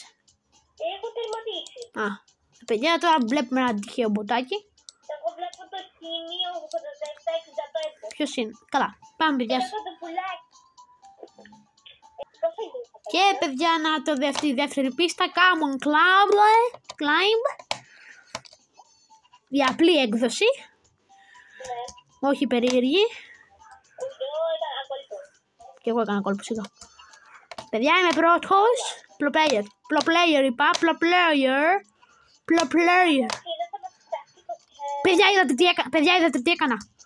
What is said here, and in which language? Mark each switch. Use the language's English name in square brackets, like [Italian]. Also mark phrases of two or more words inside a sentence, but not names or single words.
[Greek] Έχω τερματίσει. Α, παιδιά τώρα βλέπουμε ένα τυχαίο μποτάκι. Εγώ βλέπω το σημείο 87-65. Ποιος είναι? Καλά, πάμε παιδιά. Έχω το πουλάκι. Πώς έγινε? Και παιδιά να το δεύτερη πίστα. [English] Come on, climb. [Greek] Η απλή έκδοση. Ναι. Όχι περίεργη. Εγώ ήταν ακολουθώ. Και εγώ έκανα κόλπο εδώ. Παιδιά είμαι πρώτος. [English] Pro player είπα. Pro player. [Greek] Παιδιά είδατε τι έκανα.